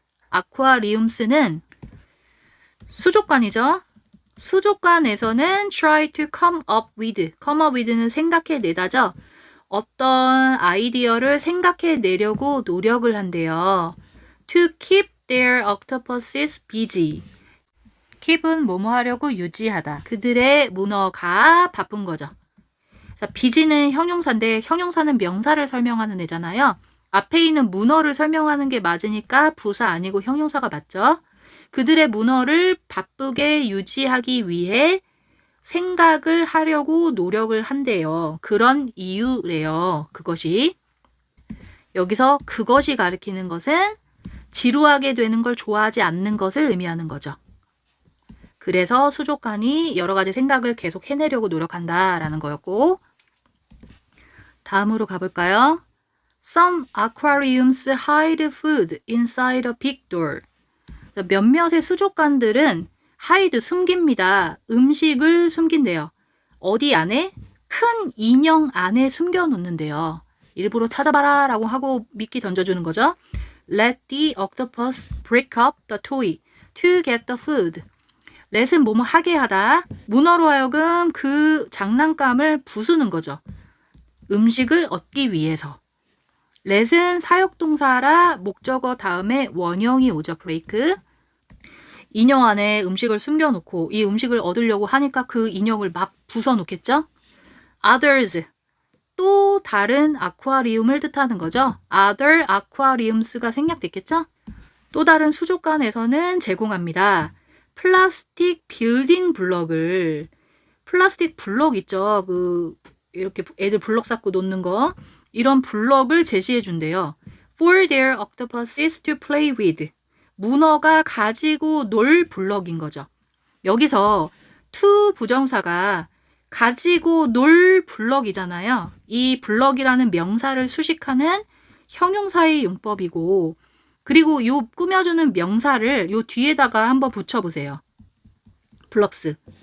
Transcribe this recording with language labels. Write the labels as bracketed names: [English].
[Korean] 아쿠아리움스는 수족관이죠. 수족관에서는 [English] try to come up with [Korean] 는 생각해내다죠. 어떤 아이디어를 생각해내려고 노력을 한대요. [English] To keep their octopuses busy. [Korean] keep은 뭐뭐 하려고 유지하다. 그들의 문어가 바쁜 거죠. 자, busy는 형용사인데 형용사는 명사를 설명하는 애잖아요. 앞에 있는 문어를 설명하는 게 맞으니까 부사 아니고 형용사가 맞죠. 그들의 문어를 바쁘게 유지하기 위해 생각을 하려고 노력을 한대요. 그런 이유래요. 그것이. 여기서 그것이 가리키는 것은 지루하게 되는 걸 좋아하지 않는 것을 의미하는 거죠. 그래서 수족관이 여러 가지 생각을 계속 해내려고 노력한다라는 거였고 다음으로 가볼까요? [English] Some aquariums hide food inside a big door. [Korean] 몇몇의 수족관들은 hide 숨깁니다. 음식을 숨긴대요. 어디 안에? 큰 인형 안에 숨겨놓는데요. 일부러 찾아봐라 라고 하고 미끼 던져주는 거죠. [English] Let the octopus break up the toy to get the food. [Korean] let은 뭐뭐 하게 하다. 문어로 하여금 그 장난감을 부수는 거죠. 음식을 얻기 위해서. let은 사역동사라 목적어 다음에 원형이 오죠. [English] break. [Korean] 인형 안에 음식을 숨겨놓고 이 음식을 얻으려고 하니까 그 인형을 막 부숴놓겠죠. [English] others. [Korean] 또 다른 아쿠아리움을 뜻하는 거죠. [English] other aquariums [Korean] 가 생략됐겠죠. 또 다른 수족관에서는 제공합니다. 플라스틱 빌딩 블럭을 플라스틱 블럭 있죠. 이렇게 애들 블럭 쌓고 놓는 거 이런 블럭을 제시해 준대요. [English] For their octopuses to play with. [Korean] 문어가 가지고 놀 블럭인 거죠. 여기서 to 부정사가 가지고 놀 블럭이잖아요. 이 블럭이라는 명사를 수식하는 형용사의 용법이고 그리고 요 꾸며주는 명사를 요 뒤에다가 한번 붙여보세요. 블럭스.